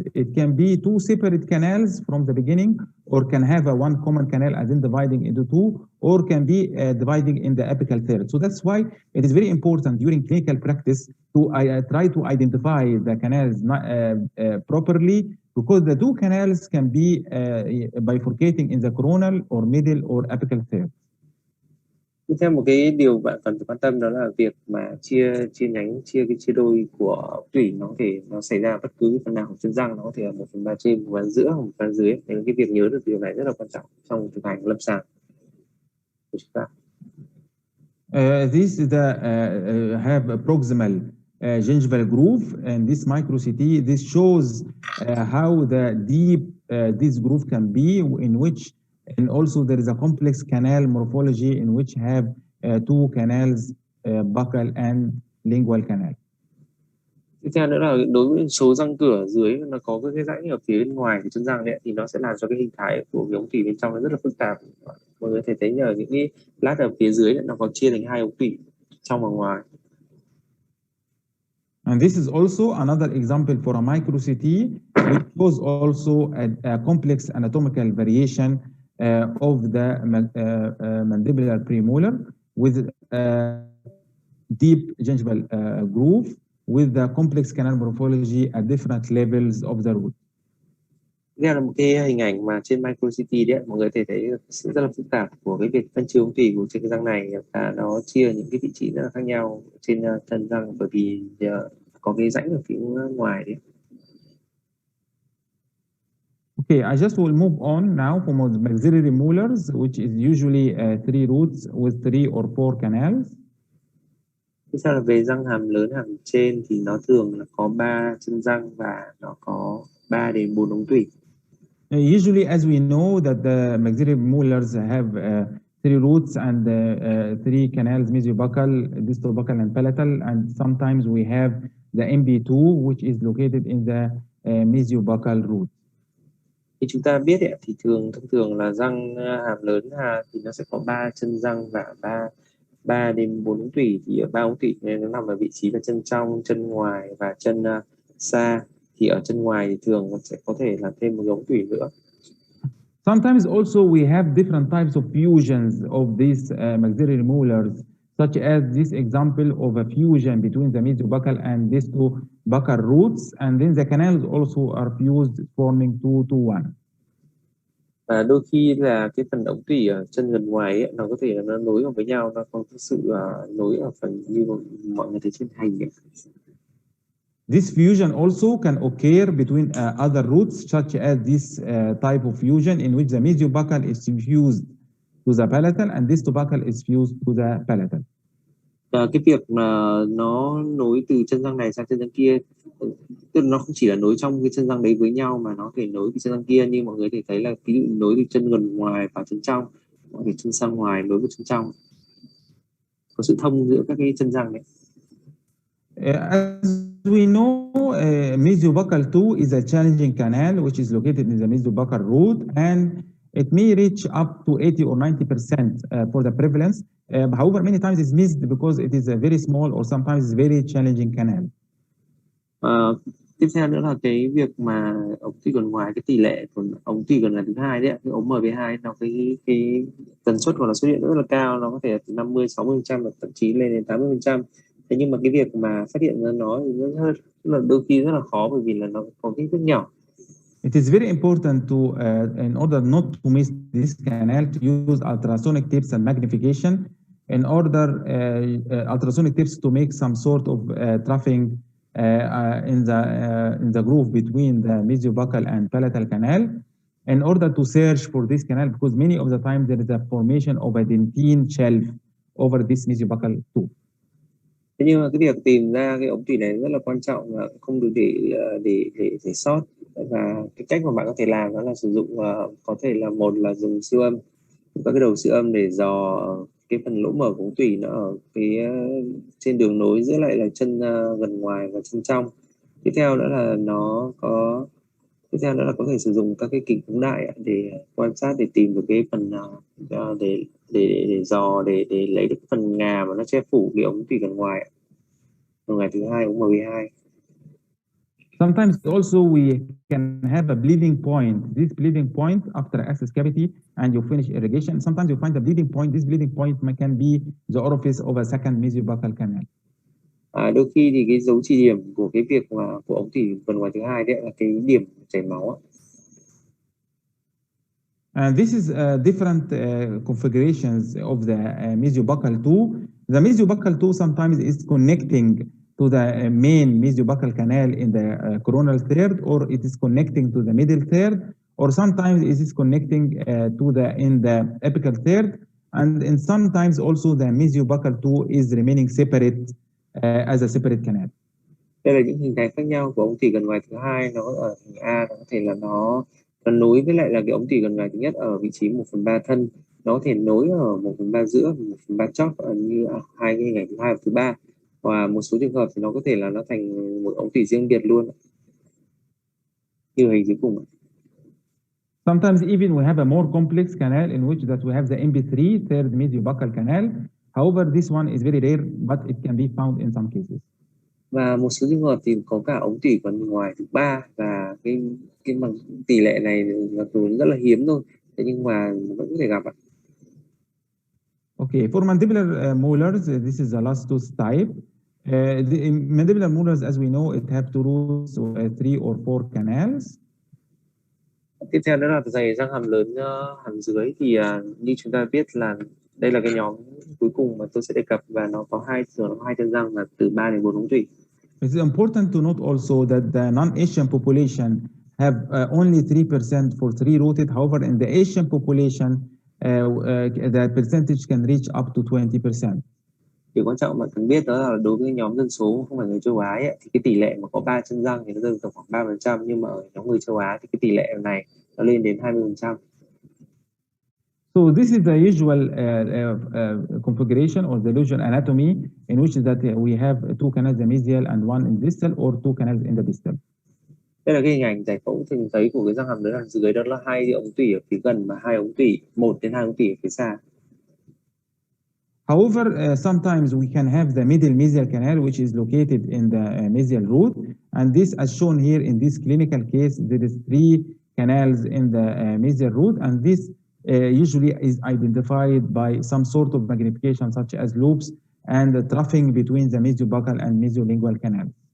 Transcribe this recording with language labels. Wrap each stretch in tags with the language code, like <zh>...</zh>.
<en>It can be two separate canals from the beginning, or can have a one common canal and then dividing into two, or can be dividing in the apical third. So that's why it is very important during clinical practice to try to identify the canals properly, because the two canals can be bifurcating in the coronal or middle or apical third.</en> <vi>Tiếp theo một cái điều bạn cần phải quan tâm đó là việc mà chia đôi của ống tủy nó xảy ra bất cứ phần nào của chân răng, nó có thể là 1/3 trên, 1/3 giữa, 1/3 dưới. Nên cái việc nhớ được điều này rất là quan trọng trong thực hành lâm sàng của chúng ta.</vi> <en>This is the have a proximal gingival groove, and this micro CT, this shows how the deep this groove can be, in which, and also there is a complex canal morphology in which have two canals, buccal and lingual canal.</en> <vi>Tiếp theo nữa là đối với số răng cửa ở dưới, nó có cái rãnh ở phía bên ngoài của chân răng đấy, thì nó sẽ làm cho cái hình thái của cái ống tủy bên trong nó rất là phức tạp. Mọi người có thể thấy nhờ những cái lát ở phía dưới nó có chia thành hai ống tủy trong và ngoài.</vi> <en>And this is also another example for a micro CT, which shows also a complex anatomical variation of the mandibular premolar with a deep gingival groove with the complex canal morphology at different levels of the root.</en> <vi>Đây là một cái hình ảnh mà trên micro CT đấy, mọi người có thể thấy sự rất là phức tạp của cái việc phân chia ống tủy của trên cái răng này, và nó chia những cái vị trí rất là khác nhau trên thân răng, bởi vì có cái rãnh ở phía ngoài đấy.</vi> <en>Okay, I just will move on now from maxillary molars, which is usually 3 roots with 3 or 4 canals.</en> <vi>Tiếp theo là về răng hàm lớn hàm trên, thì nó thường là có 3 chân răng và nó có 3 đến 4 ống tủy.</vi> <en>Usually, as we know, that the maxillary molars have 3 roots and 3 canals, mesiobuccal, distal-buccal, and palatal, and sometimes we have the MB2, which is located in the mesiobuccal root.</en> <vi>Thì chúng ta biết thì thông thường là răng hàm lớn thì nó sẽ có 3 chân răng và 3 đến 4 ống tủy. Thì ở 3 ống tủy này nó nằm ở vị trí là chân trong, chân ngoài và chân xa. Thì ở chân ngoài thì thường sẽ có thể là thêm một ống tủy nữa.</vi> <en>Sometimes also we have different types of fusions of these maxillary molars, such as this example of a fusion between the mesiobuccal and distal-buccal roots, and then the canals also are fused, forming 2 to 1.</en> <vi>Và đôi khi là cái phần ống tủy ở chân gần ngoài ấy, nó có thể là nó nối vào với nhau, nó có sự nối ở phần như mọi người thấy trên hình ấy.</vi> <en>This fusion also can occur between other roots, such as this type of fusion in which the mesiobuccal is fused to the palatal and distal-buccal is fused to the palatal.</en> <vi>Và cái việc mà nó nối từ chân răng này sang chân răng kia, tức là nó không chỉ là nối trong cái chân răng đấy với nhau, mà nó có thể nối từ chân răng kia, như mọi người có thể thấy là ví dụ nối từ chân gần ngoài vào chân trong, hoặc từ chân sang ngoài nối với chân trong, có sự thông giữa các cái chân răng đấy.</vi> <en>As we know, mesiobuccal 2 is a challenging canal which is located in the mesiobuccal root, and it may reach up to 80 or 90% for the prevalence. However, many times it's missed because it is a very small or sometimes it's very challenging canal.</en> <vi>Tiếp theo nữa là cái việc mà ống tủy gần ngoài, cái tỷ lệ của ống tủy gần là thứ hai đấy, cái ống MB2, nó cái tần suất của nó xuất hiện rất là cao, nó có thể là từ 50-60%, thậm chí lên đến 80%. Thế nhưng mà cái việc mà phát hiện ra nó thì rất là đôi khi rất là khó, bởi vì là nó có kích thước nhỏ.</vi> <en>It is very important to, in order not to miss this canal, to use ultrasonic tips and magnification in order ultrasonic tips to make some sort of troughing in the groove between the mesiobuccal and palatal canal, in order to search for this canal, because many of the time there is a formation of a dentine shelf over this mesiobuccal tooth.</en> <vi>Thế nhưng mà cái việc tìm ra cái ống tủy này rất là quan trọng, và không được để sót. Và cái cách mà bạn có thể làm đó là sử dụng có thể là một là dùng siêu âm, các cái đầu siêu âm để dò cái phần lỗ mở của ống tủy nó ở cái trên đường nối giữa lại là chân gần ngoài và chân trong. Tiếp theo nữa là nó có Tiếp theo nữa là có thể sử dụng các cái kính phóng đại để quan sát, để tìm được cái phần để dò, để lấy được phần ngà mà nó che phủ cái ống tủy gần ngoài, ống ngoài thứ hai, ống MB2.</vi> <en>Sometimes also we can have a bleeding point. This bleeding point after access cavity and you finish irrigation. Sometimes you find a bleeding point. This bleeding point can be the orifice of a second mesiobuccal canal.</en> <vi>Đôi khi thì cái dấu chỉ điểm của cái việc mà của ống tủy phần ngoài thứ hai đấy là cái điểm chảy máu.</vi> <en>And this is different configurations of the mesiobuccal two. The mesiobuccal two sometimes is connecting to the main mesiobuccal canal in the coronal third, or it is connecting to the middle third, or sometimes it is connecting to the in the apical third, and sometimes also the mesiobuccal two is remaining separate as a separate canal.</en> <vi>Đây là những hình thái khác nhau của ống tủy gần ngoài thứ hai. Nó ở hình A, nó có thể là nó nối với lại là cái ống tủy gần ngoài thứ nhất ở vị trí 1/3 thân, nó có thể nối ở 1/3 giữa, 1/3 chót như hai cái hình ảnh thứ hai và thứ ba, và một số trường hợp thì nó có thể là nó thành một ống tủy riêng biệt luôn, như hình dưới cùng.</vi> <en>Sometimes even we have a more complex canal in which that we have the MP3 third mesiobuccal canal. However, this one is very rare, but it can be found in some cases.</en> <vi>Và một số trường hợp thì có cả ống tủy gần ngoài thứ ba, và cái bằng tỷ lệ này là rất là hiếm thôi, thế nhưng mà vẫn có thể gặp ạ.</vi> <en>Okay, for mandibular molars, this is the last tooth type. The mandibular molars, as we know, it have two roots, 3 or 4 canals.</en> <vi>Tiếp theo nữa là dày răng hàm lớn hàm dưới, thì như chúng ta biết là đây là cái nhóm cuối cùng mà tôi sẽ đề cập, và nó có hai chân răng là từ 3 đến 4 ống tủy.</vi> <en>It's important to note also that the non-Asian population have only 3% for 3-rooted. However, in the Asian population, the percentage can reach up to 20%.</en> <vi>Điều quan trọng mà cần biết đó là đối với nhóm dân số không phải người châu Á ấy, thì cái tỷ lệ mà có 3 chân răng thì nó rơi vào khoảng 3%, nhưng mà ở nhóm người châu Á thì cái tỷ lệ này nó lên đến 20%.</vi> <en>So this is the usual configuration or the usual anatomy in which that we have 2 canals, the mesial and 1 in distal, or 2 canals in the distal.</en> <vi>Đây là cái hình ảnh giải phẫu thường thấy của cái răng hàm lớn hàm dưới, đó là 2 ống tủy ở phía gần và 2 ống tủy, 1 đến 2 ống tủy ở phía xa.</vi> <en>However, sometimes we can have the middle mesial canal, which is located in the mesial root, and this, as shown here in this clinical case, there is 3 canals in the mesial root, and this usually is identified by some sort of magnification, such as loops and the troughing between the mesiobuccal and mesiolingual canals.</en>